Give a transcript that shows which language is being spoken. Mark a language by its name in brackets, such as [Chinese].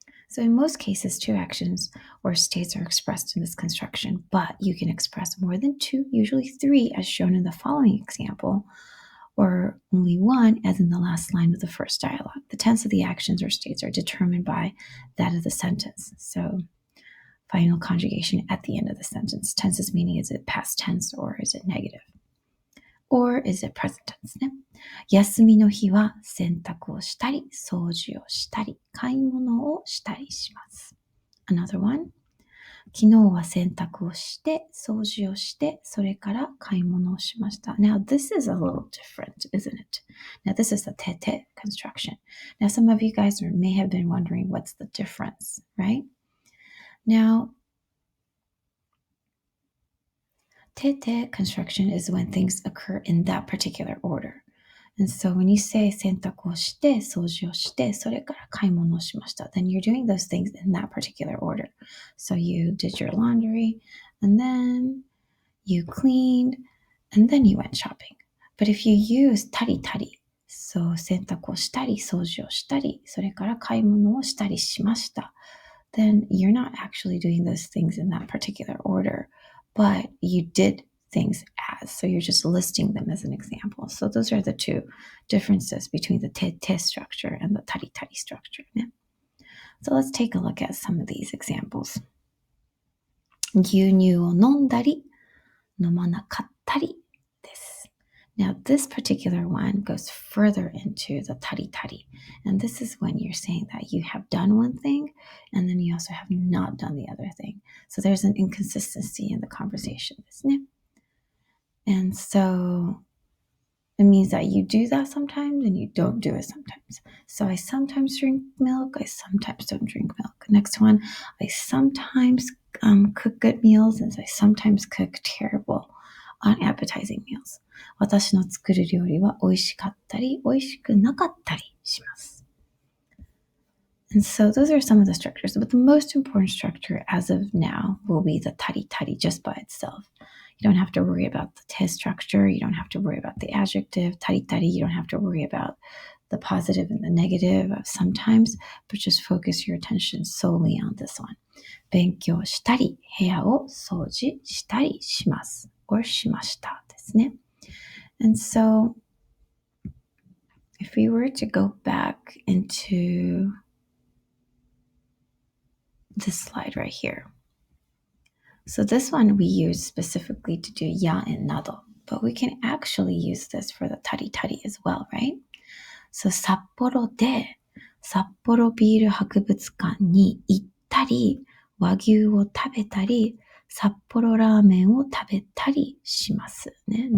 [English] So in most cases, 2 actions or states are expressed in this construction, but you can express more than 2, usually 3, as shown in the following example, or only 1, as in the last line of the first dialogue. The tense of the actions or states are determined by that of the sentence. So final conjugation at the end of the sentence. Tense's meaning, is it past tense or is it negative? Or is it present tense ね。 [Japanese] 休みの日は洗濯をしたり、掃除をしたり、買い物をしたりします。 [English] Another one. [Japanese] 昨日は洗濯をして、掃除をして、それから買い物をしました。 [English] Now this is a little different, isn't it? Now this is the te construction. Now some of you guys may have been wondering what's the difference, right? Now, Tete construction is when things occur in that particular order. And so when you say [Japanese] 洗濯をして、掃除をして、それから買い物をしました, [English] then you're doing those things in that particular order. So you did your laundry, and then you cleaned, and then you went shopping. But if you use たりたり, so [Japanese] 洗濯をしたり、掃除をしたり、それから買い物をしたりしました, [English] then you're not actually doing those things in that particular order, but you did things as. So you're just listing them as an example. So those are the two differences between the te structure and the tari tari structure. So let's take a look at some of these examples. [Japanese] 牛乳を飲んだり、飲まなかったりです。 [English] Now, this particular one goes further into the tari tari. And this is when you're saying that you have done one thing and then you also have not done the other thing. So there's an inconsistency in the conversation, [Japanese] ですね。 [English] And so it means that you do that sometimes and you don't do it sometimes. So I sometimes drink milk. I sometimes don't drink milk. Next one, I sometimes cook good meals and I sometimes cook terrible, unappetizing meals. [Japanese] 私の作る料理は美味しかったり、美味しくなかったりします。 [English] And so those are some of the structures, but the most important structure as of now will be the tari tari just by itself. You don't have to worry about the te structure. You don't have to worry about the adjective, tari tari. You don't have to worry about the positive and the negative of sometimes, but just focus your attention solely on this one. [Japanese] 勉強したり、部屋を掃除したりします。 or しましたですね。 [English] And so, if we were to go back into this slide right here. So this one we use specifically to do ya and nado, but we can actually use this for the tari tari as well, right? [Japanese] So 札幌で札幌ビール博物館に行ったり、和牛を食べたり、札幌ラーメンを食べたりしますね。